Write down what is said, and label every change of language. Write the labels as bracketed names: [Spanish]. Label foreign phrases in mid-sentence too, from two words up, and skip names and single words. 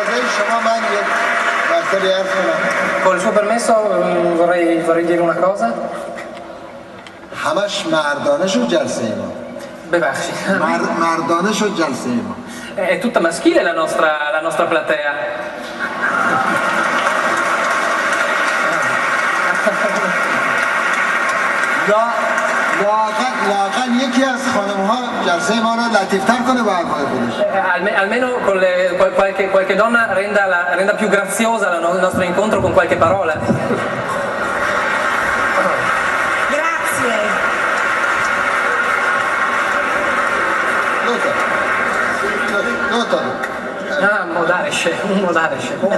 [Persian] شما من یک مطلبی عرض کنم. [Italian] Con il suo permesso vorrei dire una cosa. [Persian] همش مردانه شد جلسه ما. Bebasci. مردانه شد جلسه ما. [Italian] È tutta maschile la nostra platea. [Persian] لااقل یکی از خانم‌ها جلسه ما رو لطیف‌تر کنه با حرفای خودش. [Italian] Almeno qualche donna renda più graziosa il nostro incontro con qualche parola. Grazie. Ah, modaresce.